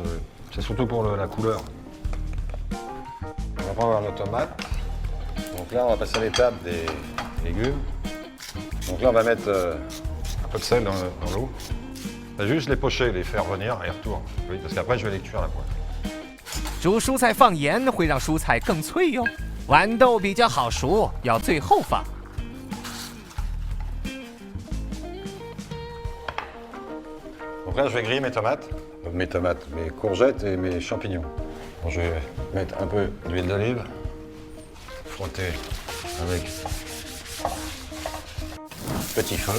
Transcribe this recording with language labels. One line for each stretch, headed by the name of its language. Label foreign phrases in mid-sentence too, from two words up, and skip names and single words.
French: C'est surtout pour la couleur. On va prendre nos tomates. Donc là, on va passer à l'étape des légumes. Donc là, on va mettre un peu de sel dans l'eau. Juste les pocher, les faire venir et retour. Oui, parce qu'après, je vais les cuire à la poêle.
Chinese: 煮蔬菜放盐会让蔬菜更脆哟。豌豆比较好熟，要最后放。
French: Donc là, je vais griller mes tomates, mes courgettes et mes champignons. Bon, je vais mettre un peu d'huile d'olive, frotter avec petit feu.